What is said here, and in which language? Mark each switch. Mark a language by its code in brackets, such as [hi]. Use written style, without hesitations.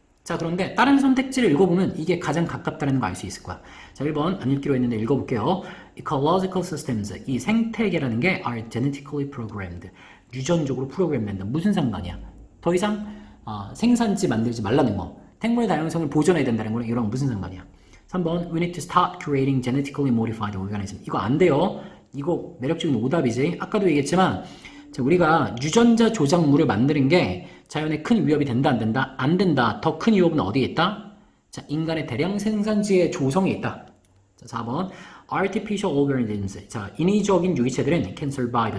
[ko] 자, 그런데 다른 선택지를 읽어보면 이게 가장 가깝다는 거 알 수 있을 거야. 자, 1번 안 읽기로 했는데 읽어볼게요. [en] Ecological systems, [ko] 이 생태계라는 게 [en] are genetically programmed, [ko] 유전적으로 프로그램된다. 무슨 상관이야? 더 이상 생산지 만들지 말라는 거, 생물 다양성을 보존해야 된다는 거랑 이거랑 무슨 상관이야? [en] 3번 We need to start creating genetically modified organisms. [ko] 이거 안 돼요. 이거 매력적인 오답이지. 아까도 얘기했지만 우리가 유전자 조작물을 만드는 게 자연에 큰 위협이 된다 안 된다? 안 된다. 더 큰 위협은 어디에 있다? 자, 인간의 대량 생산지의 조성에 있다. 자, 4번 [en] Artificial organisms. [ko] 자, 인위적인 유기체들은 [en] can survive.